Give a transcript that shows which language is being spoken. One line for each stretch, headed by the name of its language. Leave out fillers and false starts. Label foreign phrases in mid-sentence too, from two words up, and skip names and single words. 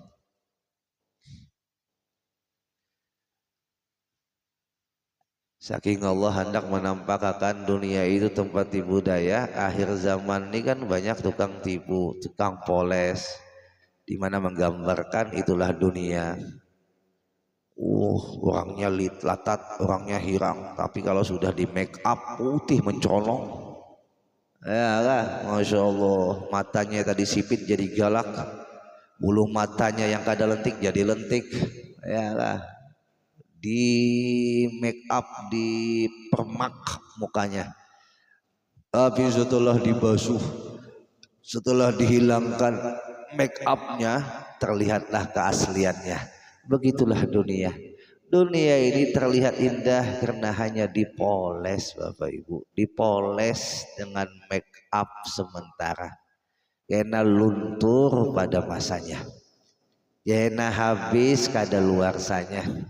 Indonesian: Saking Allah hendak menampakkan dunia itu tempat tipu daya, akhir zaman ini kan banyak tukang tipu, tukang poles, di mana menggambarkan itulah dunia.
Banjar: Orangnya latat, orangnya hirang, tapi kalau sudah di
English: make up
Banjar: putih mencolong, ya lah,
Arabic: masya Allah,
Banjar: matanya tadi sipit jadi galak, bulu matanya yang kada lentik jadi lentik, ya lah.
Indonesian: Di
English: make up,
Indonesian: di permak mukanya, tapi setelah dibasuh, setelah dihilangkan
English: make upnya,
Indonesian: terlihatlah keasliannya. Begitulah dunia. Dunia ini terlihat indah karena hanya dipoles, Bapak Ibu, dipoles dengan
English: make up
Indonesian: sementara, karena luntur pada masanya, karena habis kadaluarsanya.